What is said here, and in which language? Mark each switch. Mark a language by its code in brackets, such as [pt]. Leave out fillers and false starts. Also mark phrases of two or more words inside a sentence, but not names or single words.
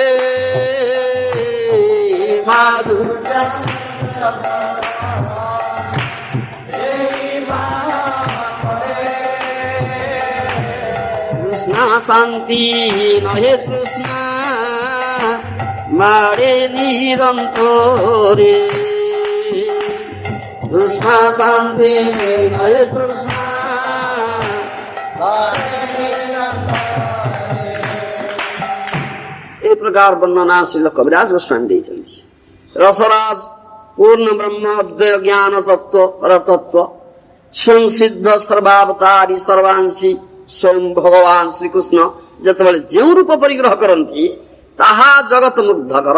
[bn] মাধুর্য কৃষ্ণ শান্তি নহে কৃষ্ণ মারে নিরন্তরে, কৃষ্ণ শান্তি নহে কৃষ্ণ [or] ଏ ପ୍ରକାର ବର୍ଣ୍ଣନା ଶ୍ରୀଲ କବିରାଜ ଗୋସ୍ୱାମୀ ଦେଇଛନ୍ତି। ରସରାଜ ପୂର୍ଣ୍ଣ ବ୍ରହ୍ମ ଅଦ୍ୱୟ ଜ୍ଞାନ ତତ୍ତ୍ୱର ତତ୍ତ୍ୱ ସ୍ୱୟଂ ସିଦ୍ଧ ସର୍ବାବତାରୀ ସର୍ବାଂଶୀ ସ୍ୱୟଂ ଭଗବାନ ଶ୍ରୀକୃଷ୍ଣ ଯେତେବେଳେ ଯେଉଁ ରୂପ ପରିଗ୍ରହ କରନ୍ତି ତାହା ଜଗତ ମୁଗ୍ଧକର।